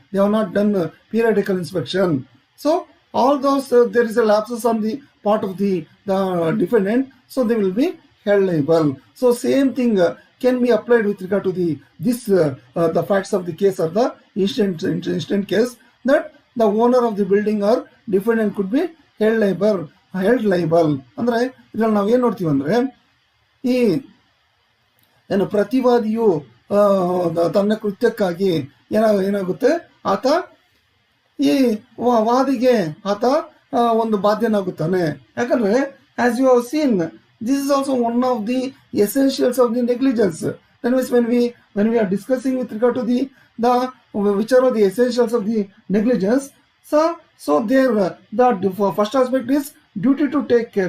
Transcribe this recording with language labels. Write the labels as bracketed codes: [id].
[en] They have not done periodical inspection. So all those there is a lapses on the part of the defendant, so they will be held liable. So same thing can be applied with regard to the facts of the case or the instant case, that the owner of the building or defendant could be held liable. [kn] ಅಂದ್ರೆ ಇದ್ರಲ್ಲಿ ನಾವು ಏನ್ ನೋಡ್ತೀವಿ ಅಂದ್ರೆ, ಈ ಏನು ಪ್ರತಿವಾದಿಯು ತನ್ನ ಕೃತ್ಯಕ್ಕಾಗಿ ಏನಾಗುತ್ತೆ, ಆತ ಈ ವಾದಿಗೆ ಆತ ಒಂದು ಬಾಧ್ಯನಾಗುತ್ತಾನೆ. ಯಾಕಂದ್ರೆ [en] as you have seen, this is also one of the essentials of the negligence. That means when we are discussing with regard to the which are the essentials of the negligence, so there the first aspect is duty to take care.